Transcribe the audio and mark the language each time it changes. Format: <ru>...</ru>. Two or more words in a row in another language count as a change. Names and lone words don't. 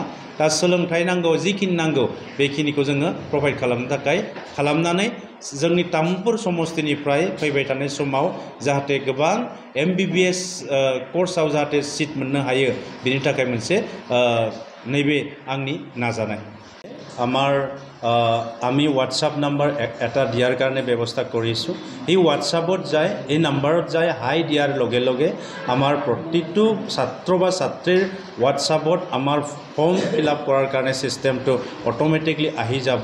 <brx>दा सोलोंथाइ नांगौ, जिखिनि नांगौ बेखिनिखौ जोङो प्रोभाइड खालामनो थाखाय खालामनानै जोंनि तामुलपुर समस्तिनिफ्राय फैबाय थानाय समाव जाहाथे गोबां MBBS कर्सआव जाहाथे सिट मोननो हायो, बिनि थाखाय मोनसे नैबे आंनि नाजानाय।</brx> <as>আমি হোৱাটছআপ নাম্বাৰ এটা দিয়াৰ কাৰণে ব্যৱস্থা কৰিছোঁ। এই হোৱাটছআপত যায়, এই নাম্বাৰত যায় হাই দিয়াৰ লগে লগে আমাৰ প্ৰতিটো ছাত্ৰ বা ছাত্ৰীৰ হোৱাটছআপত আমাৰ</as> <en>form fill up</en> <as>কৰাৰ কাৰণে ছিষ্টেমটো অট'মেটিকলি আহি যাব।</as>